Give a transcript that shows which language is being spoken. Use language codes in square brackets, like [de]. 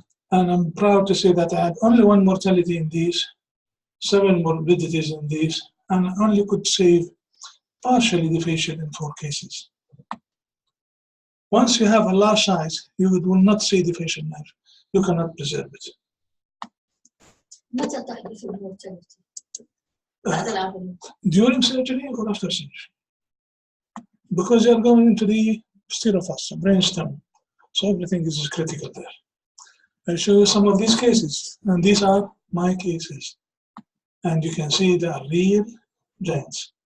[en] And I'm proud to say that I had only one mortality in these, 7 morbidities in these, and I only could save partially the facial in 4 cases. Once you have a large size, you will not see the facial nerve. You cannot preserve it. [ar] متى تحدث المورتاليتي؟ بعد العملية. [en] During surgery or after surgery? Because you are going into the stereofossa, brainstem, so everything is critical there. I'll show you some of these cases, and these are my cases. And you can see they are real giants.